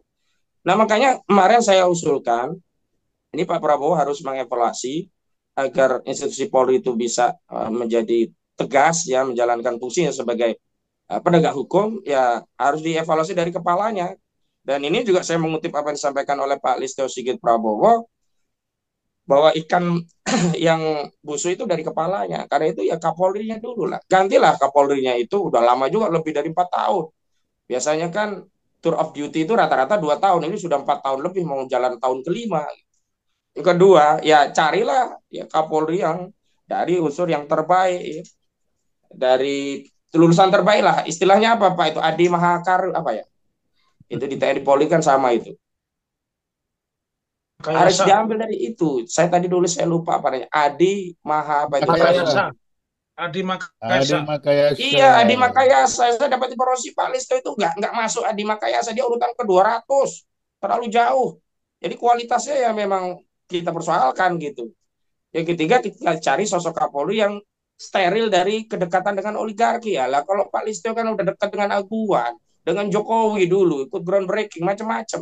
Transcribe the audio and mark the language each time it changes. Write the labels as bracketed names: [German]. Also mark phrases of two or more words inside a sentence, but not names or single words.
[Indonesian] Nah makanya kemarin saya usulkan, ini Pak Prabowo harus mengevaluasi agar institusi Polri itu bisa menjadi tegas ya menjalankan fungsinya sebagai penegak hukum ya harus dievaluasi dari kepalanya. Dan ini juga saya mengutip apa yang disampaikan oleh Pak Listio Sigit Prabowo bahwa ikan yang busuk itu dari kepalanya. Karena itu ya Kapolrinya dulu lah. Gantilah Kapolrinya itu udah lama juga lebih dari 4 tahun. Biasanya kan [English] tour of duty [Indonesian] itu rata-rata 2 tahun. Ini sudah 4 tahun lebih mau jalan tahun kelima. Yang kedua ya carilah ya Kapolri yang dari unsur yang terbaik ya. Dari lulusan terbaik lah. Istilahnya apa Pak itu Adi Mahakar apa ya? Itu di TNI Polri kan sama itu. Harus Makayasa, diambil dari itu. Saya tadi dulu saya lupa apa namanya. Adi Maha apa itu Makayasa. Makayasa, Adi. Adi Adi Makayasa. Makayasa. Iya, Adi Makayasa. Saya dapat informasi Pak Listo itu nggak masuk Adi Makayasa. Dia urutan ke 200. Terlalu jauh. Jadi kualitasnya ya memang kita persoalkan gitu. Yang ketiga kita cari sosok Kapolri yang steril dari kedekatan dengan oligarki ya. Lah kalau Pak Listio kan udah dekat dengan Aguan, dengan Jokowi dulu, ikut groundbreaking macam-macam.